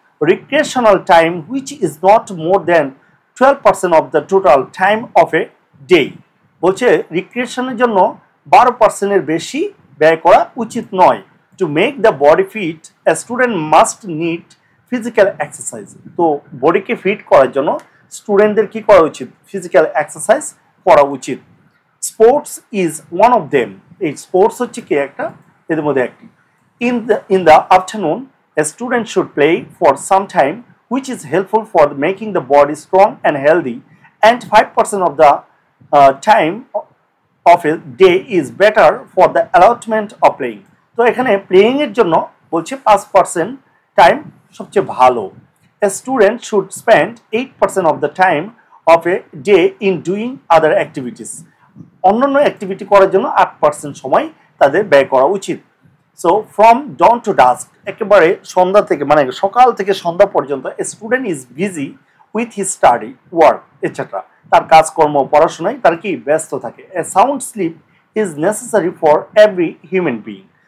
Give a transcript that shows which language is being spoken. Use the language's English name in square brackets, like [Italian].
[English] recreational time which is not more than 12% of the total time of a day. [Bangla] বলছে রিক্রিয়েশনের জন্য 12% এর বেশি ব্যয় করা উচিত নয়। [English] To make the body fit, a student must need physical exercise. [Bangla] তো বডিকে ফিট করার জন্য স্টুডেন্টদের কি করা উচিত? ফিজিক্যাল এক্সারসাইজ করা উচিত। [English] Sports is one of them. [Bangla] এই স্পোর্টস হচ্ছে কি একটা এদের মধ্যে একটি। [English] In the afternoon, a student should play for some time, which is helpful for making the body strong and healthy, and 5% of the time of a day is better for the allotment of playing. [Bangla] তো এখানে playing এর জন্য বলছে 5% time সবচেয়ে ভালো। [English] A student should spend 8% of the time of a day in doing other activities. [Bangla] অন্যান্য activity করার জন্য 8% সময় তাদের ব্যয় করা উচিত। [English] so from dawn to dusk, [Bangla] একেবারে সন্ধ্যা থেকে মানে সকাল থেকে সন্ধ্যা পর্যন্ত [English] A student is busy with his study, work etcetera. [Bangla] তার কাজকর্ম পড়াশোনায় তার কি ব্যস্ত থাকে। [English] A sound sleep is necessary for every human being.